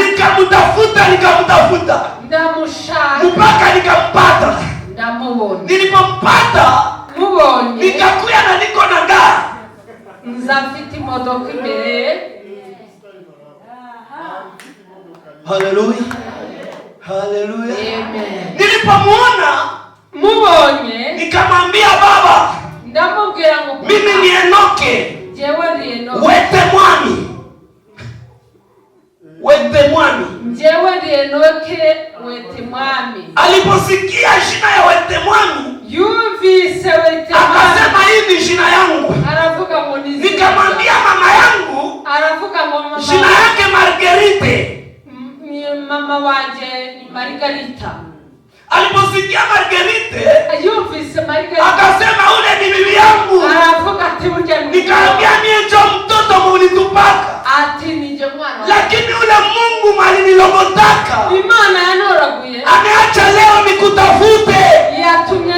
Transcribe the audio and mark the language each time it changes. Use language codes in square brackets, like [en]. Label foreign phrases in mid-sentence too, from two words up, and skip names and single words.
[sw] Nikamtafuta. [rn] Ndamushaka. [sw] Mpaka nikampata. [rn] Ndamubona. [sw] Nilipompata, [rn] mubonye, [sw] nikakuya na niko na gari. [rn] Nzafite imodoka imbere. Haleluya. Haleluya. Amen. [sw] Nilipomuona, [rn] mubonye, [sw] nikamwambia baba, [rn] ndamubwira ngo [sw] mimi ni Enoke. [rn] Jewe ni Enoke. Wete mwami. Jewe ni Enoke wete mwami. [sw] Aliposikia jina ya wete mwami, [rn] yumvise wete mwami, [sw] akasema hii ni jina yangu. [rn] Aravuga ngo ni. [sw] Nikamwambia mama yangu, [rn] aravuga ngo mama, [sw] jina yake Marguerite. [rn] Mama wanje ni Margarita. [sw] Aliposikia Marguerite, [rn] yumvise Margarita, [sw] akasema ule ni bibi yangu. [rn] Aravuga ati burya ni. [sw] Nikamwambia mie ndio mtoto mulitupaka. [rn] Ati ni nje mwana. [sw] Lakini ule Mungu alinilogotaka. [rn] Imana yanoraguye. [sw] Ameacha leo nikutafute. Yatu